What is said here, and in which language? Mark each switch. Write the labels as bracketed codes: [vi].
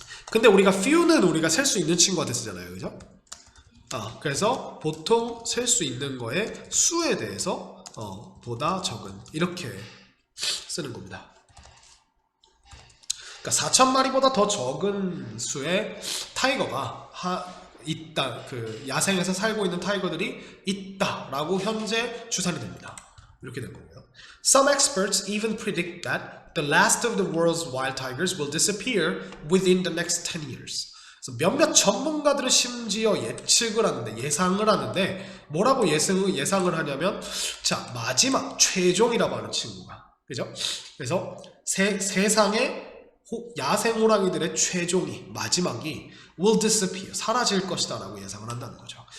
[ko] 근데 우리가 few는 우리가 셀 수 있는 친구한테 쓰잖아요. 그죠? 그래서 보통 셀 수 있는 거의 수에 대해서 보다 적은, 이렇게 쓰는 겁니다. 그러니까 4,000마리보다 더 적은 수의 타이거가 있다, 그 야생에서 살고 있는 타이거들이 있다라고 현재 추산이 됩니다. 이렇게 된 거고요. [en] Some experts even predict that the last of the world's wild tigers will disappear within the next 10 years. [ko] 그래서 몇몇 전문가들은 심지어 예상을 하는데, 뭐라고 예상을 하냐면, 자, 마지막 최종이라고 하는 친구가, 그죠? 그래서 세상의 야생 호랑이들의 최종이, 마지막이 [en] will disappear, [ko] 사라질 것이다 라고 예상을 한다는 거죠.